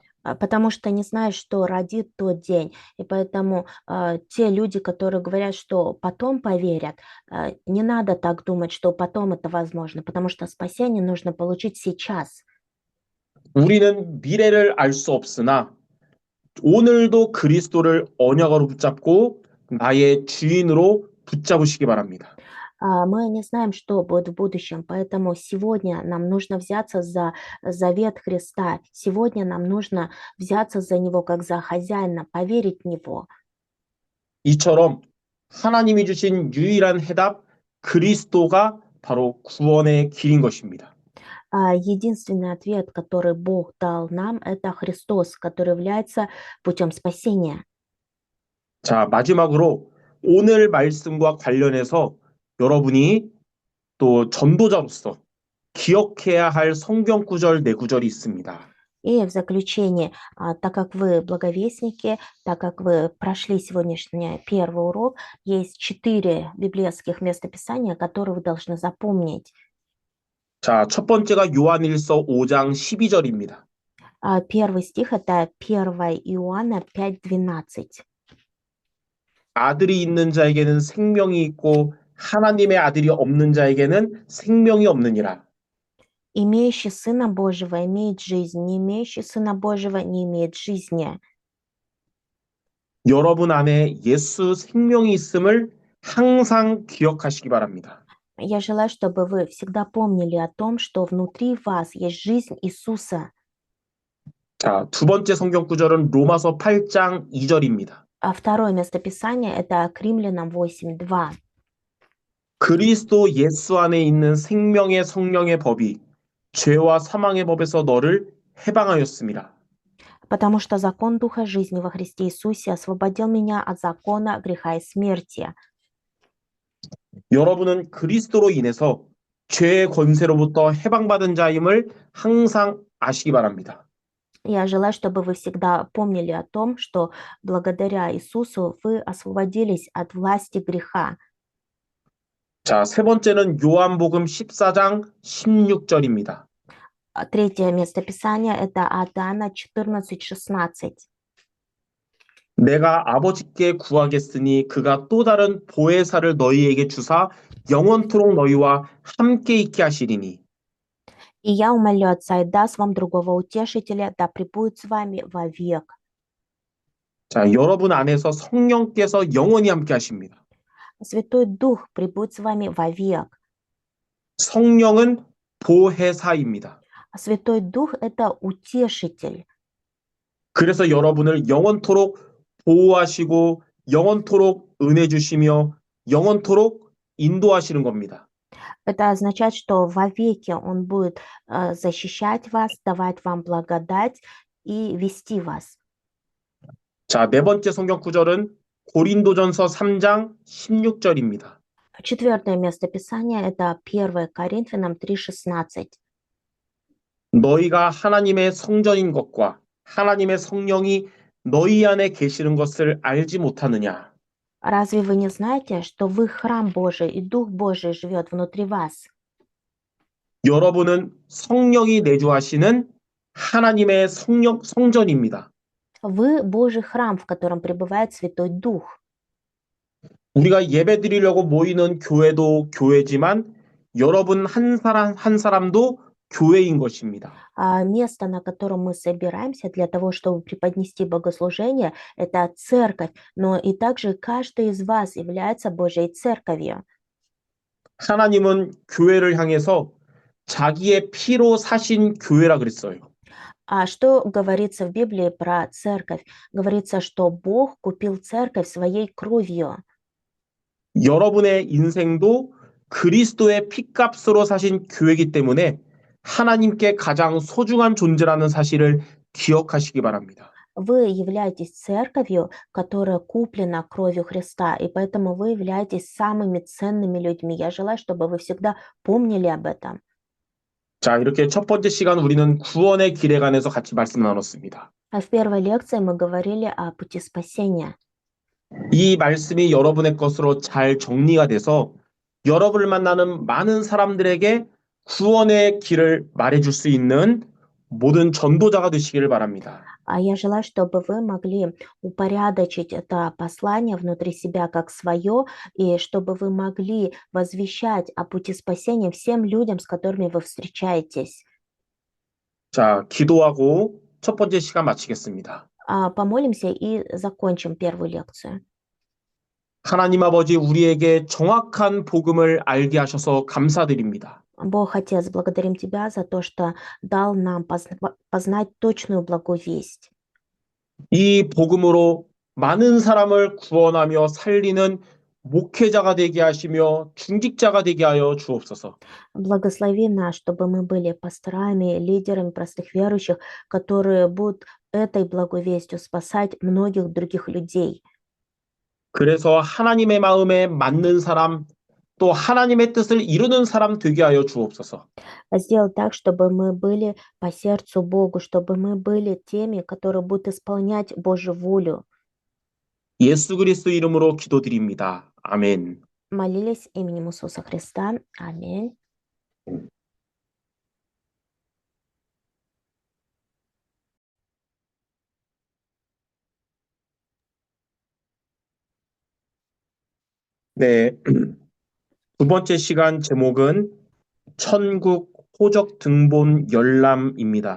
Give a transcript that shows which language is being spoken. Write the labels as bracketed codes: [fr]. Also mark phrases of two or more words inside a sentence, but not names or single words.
[ru] Потому что не знаешь, что родит тот день. И поэтому те люди, которые говорят, что потом поверят, не надо так думать, что потом это возможно, потому что спасение нужно получить сейчас. [ko] 우리는 미래를 알 수 없으나 오늘도 그리스도를 언약으로 붙잡고 나의 주인으로 붙잡으시기 바랍니다. [ru] Мы не знаем, что будет в будущем, поэтому сегодня нам нужно взяться за завет Христа. Сегодня нам нужно взяться за Него как за хозяина, поверить в Него. [ko] 이처럼 하나님이 주신 유일한 해답 그리스도가 바로 구원의 길인 것입니다. [ru] Единственный ответ, который Бог дал нам, это Христос, который является путем спасения. [ko] 자, 마지막으로 오늘 말씀과 관련해서 여러분이 또 전도자로서 기억해야 할 성경 구절 네 구절이 있습니다. [ru] И в заключение, так как вы благовестники, так как вы прошли сегодняшний первый урок, есть 4 библейских местописания, которые вы должны запомнить. [ko] 자, 첫 번째가 요한일서 5장 12절입니다. [ru] Первый стих это 1 Иоанна 5:12. [ko] 아들이 있는 자에게는 생명이 있고 하나님의 아들이 없는 자에게는 생명이 없느니라. [ru] Имеющий Сына Божьего имеет жизнь, не имеющий Сына Божьего не имеет жизни. [ko] 여러분 안에 예수 생명이 있음을 항상 기억하시기 바랍니다. [ru] Я желаю, чтобы вы всегда помнили о том, что внутри вас есть жизнь Иисуса. [ko] 자, 두 번째 성경 구절은 로마서 8장 2절입니다. [ru] Второе местописание это к Римлянам 8:2. [ko] 그리스도 예수 안에 있는 생명의 성령의 법이 죄와 사망의 법에서 너를 해방하였음이라. [ru] Потому что закон Духа жизни во Христе Иисусе освободил меня от закона греха и смерти. [ko] 여러분은 그리스도로 인해서 죄의 권세로부터 해방받은 자임을 항상 아시기 바랍니다. [ru] Я желаю, чтобы вы всегда помнили о том, что благодаря Иисусу вы освободились от власти греха. [ko] 자, 세 번째는 요한복음 14장 16절입니다. [ru] Третье местописание это от Иоанна 14:16. [ko] 내가 아버지께 구하겠으니 그가 또 다른 보혜사를 너희에게 주사 영원토록 너희와 함께 있게 하시리니. [ru] И я умолю Отца и даст вам другого утешителя, да пребудет с вами вовек. [ko] 자, 여러분 안에서 성령께서 영원히 함께 하십니다. [ru] Святой Дух пребудет с вами вовек. [ko] 성령은 보혜사입니다. [ru] Святой Дух это утешитель. [ko] 그래서 여러분을 영원토록 보호하시고 영원토록 은혜 주시며 영원토록 인도하시는 겁니다. [ru] Это означает, что вовеки Он будет защищать вас, давать вам благодать и вести вас. [ko] 자, 네 번째 성경 구절은 고린도전서 3장 16절입니다. [ru] Четвертое местописание это 1 Коринфянам 3:16. [ko] 너희가 하나님의 성전인 것과 하나님의 성령이 너희 안에 계시는 것을 알지 못하느냐? [ru] Разве вы не знаете, что вы храм Божий и Дух Божий живет внутри вас? [ko] 여러분은 성령이 내주하시는 하나님의 성전입니다. [ru] Вы Божий храм, в котором пребывает Святой Дух. [ko] 우리가 예배 드리려고 모이는 교회도 교회지만 여러분 한 사람 한 사람도 교회인 것입니다. [ru] Место, на котором мы собираемся для того, чтобы преподнести богослужение, это церковь, но и также каждый из вас является Божьей церковью. [ko] 하나님은 교회를 향해서 자기의 피로 사신 교회라 그랬어요. [ru] А что говорится в Библии про церковь? Говорится, что Бог купил церковь своей кровью. [ko] 여러분의 인생도 그리스도의 피값으로 사신 교회이기 때문에 하나님께 가장 소중한 존재라는 사실을 기억하시기 바랍니다. [ru] Вы являетесь церковью, которая куплена кровью Христа, и поэтому вы являетесь самыми ценными людьми. Я желаю, чтобы вы всегда помнили об этом. [ko] 자, 이렇게 첫 번째 시간 우리는 구원의 길에 관해서 같이 말씀 나눴습니다. [ru] А в первой лекции мы говорили о пути спасения. [ko] 이 말씀이 여러분의 것으로 잘 정리가 돼서 여러분을 만나는 많은 사람들에게 구원의 길을 말해줄 수 있는 모든 전도자가 되시기를 바랍니다. [ru] А я желаю, чтобы вы могли упорядочить это послание внутри себя как свое, и чтобы вы могли возвещать о пути спасения всем людям, с которыми вы встречаетесь. [ko] 자, 기도하고 첫 번째 시간 마치겠습니다. [ru] Помолимся и закончим первую лекцию. [ko] 하나님 아버지, 우리에게 정확한 복음을 알게 하셔서 감사드립니다. [ru] Бог Отец, благодарим Тебя за то, что дал нам познать точную благую весть. [ko] 이 복음으로 많은 사람을 구원하며 살리는 목회자가 되게 하시며 중직자가 되게 하여 주옵소서. [ru] Благослови нас, чтобы мы были пасторами, лидерами простых верующих, которые будут этой благой вестью спасать многих других людей. [ko] 그래서 하나님의 마음에 맞는 사람, 또 하나님의 뜻을 이루는 사람 되게 하여 주옵소서. [ru] Сделай так, чтобы мы были по сердцу Богу, чтобы мы были теми, которые будут исполнять Божью волю. [ko] 예수 그리스도 이름으로 기도드립니다. 아멘. [ru] Молились именем Иисуса Христа. Аминь. [ko] 네. 두 번째 시간 제목은 천국 호적 등본 열람입니다.